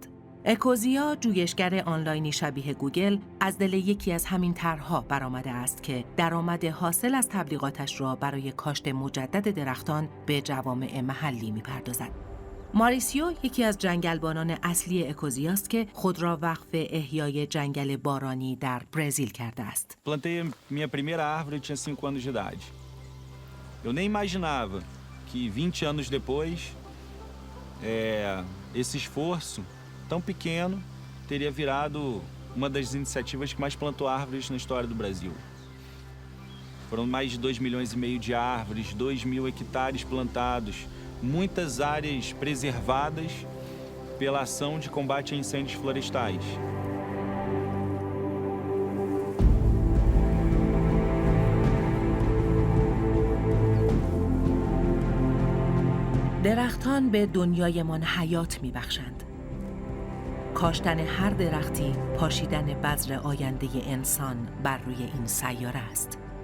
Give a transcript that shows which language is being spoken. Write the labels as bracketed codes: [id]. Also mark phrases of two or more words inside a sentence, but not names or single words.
[fa] اکوزیا، جویشگر آنلاینی شبیه گوگل، از دل یکی از همین طرح‌ها برآمده است که درآمد حاصل از تبلیغاتش را برای کاشت مجدد درختان به جوامع محلی می‌پردازد. ماریسیو یکی از جنگلبانان اصلی اکوزیاست که خود را وقف احیای جنگل بارانی در برزیل کرده است. [pt] Plantei minha primeira árvore, tinha 5 anos de idade. Eu nem imaginava que 20 anos depois, esse esforço tão pequeno teria virado uma das iniciativas que mais plantou árvores na história do Brasil. Foram mais de 2,5 milhões de árvores, 2.000 hectares plantados, muitas áreas preservadas pela ação de combate a incêndios florestais. [fa] درختان به دنیایمان حیات می‌بخشند. کاشتن هر درختی پاشیدن بذر آینده انسان بر روی این سیاره است.